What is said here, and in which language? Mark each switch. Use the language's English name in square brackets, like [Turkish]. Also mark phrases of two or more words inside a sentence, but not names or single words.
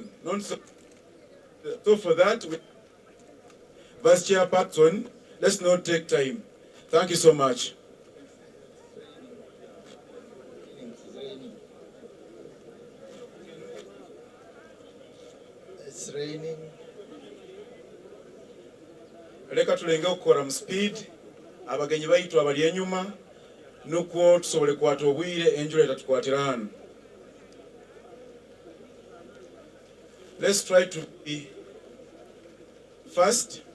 [English] So for that, vice chairperson, let's not take time. Thank you so much. It's raining. [Tooro] Leka tulenge okukora mu speed, abagenyi baitu abali enyuma, nukwo tusobole kwata obwire enjula etatukwatira hano. [English] Let's try to be fast.